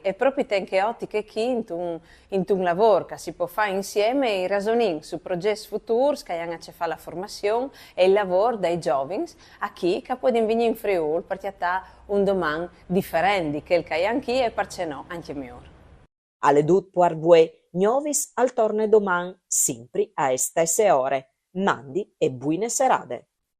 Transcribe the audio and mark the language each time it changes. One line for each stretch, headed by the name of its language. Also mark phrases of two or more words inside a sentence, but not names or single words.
Italian: E proprio anche oggi che qui in un lavoro che si può fare insieme e ragionare su progetti futuri che hanno a fare la formazione e il lavoro dei giovani a chi che può venire in Friuli per dare un domani differente di quel che hanno qui e perché no, anche migliore.
Friulian: Alle dut puar vue, Gnovis al torne domani, sempre a stesse ore. Mandi e buine serate.